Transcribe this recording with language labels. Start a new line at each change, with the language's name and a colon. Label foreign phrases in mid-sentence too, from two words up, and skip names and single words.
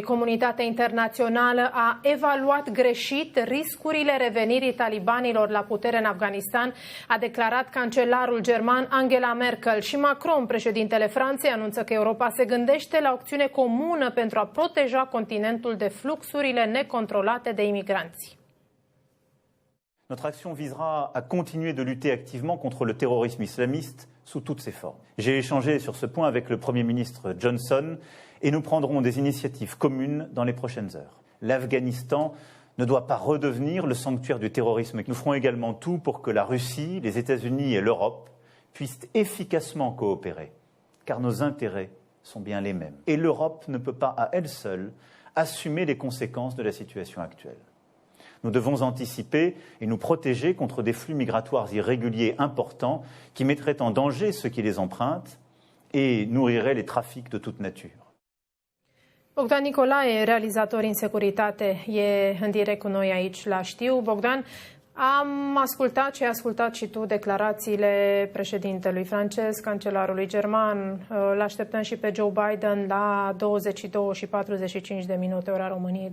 Romanian: Comunitatea internațională a evaluat greșit riscurile revenirii talibanilor la putere în Afganistan, a declarat cancelarul german Angela Merkel. Și Macron, președintele Franței, anunță că Europa se gândește la o acțiune comună pentru a proteja continentul de fluxurile necontrolate de imigranți.
French: Notre action visera à continuer de lutter activement contre le terrorisme islamiste sous toutes ses formes. J'ai échangé sur ce point avec le Premier ministre Johnson et nous prendrons des initiatives communes dans les prochaines heures. L'Afghanistan ne doit pas redevenir le sanctuaire du terrorisme. Nous ferons également tout pour que la Russie, les États-Unis et l'Europe puissent efficacement coopérer, car nos intérêts sont bien les mêmes. Et l'Europe ne peut pas à elle seule assumer les conséquences de la situation actuelle. Nous devons anticiper et nous protéger contre des flux migratoires irréguliers importants qui mettraient en danger ceux qui les empruntent et nourriraient les trafics de toute nature.
Romanian: Bogdan Nicolae, realizator în securitate, e în direct cu noi aici la Știu. Bogdan, am ascultat și ai ascultat și tu declarațiile președintelui francez, cancelarului german. L-așteptăm și pe Joe Biden la 22 și 45 de minute ora României.